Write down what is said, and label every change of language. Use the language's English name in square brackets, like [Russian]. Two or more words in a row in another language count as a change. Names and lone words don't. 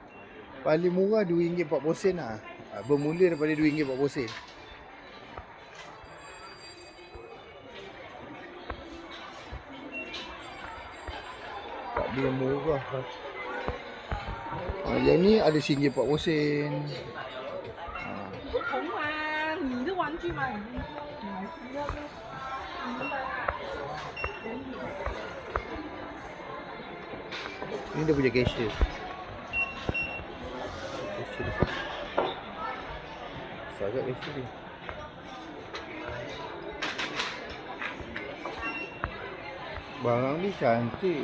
[Malay] Paling murah RM2.40 lah. Bermula daripada RM2.40. Tak ada yang murah. Yang ni ada RM1.40. [Chinese] 不同嘛，你的玩具嘛，你买不要的。 [Malay] Ini dia punya cashier. Sangat cashier ni. Barang ni cantik.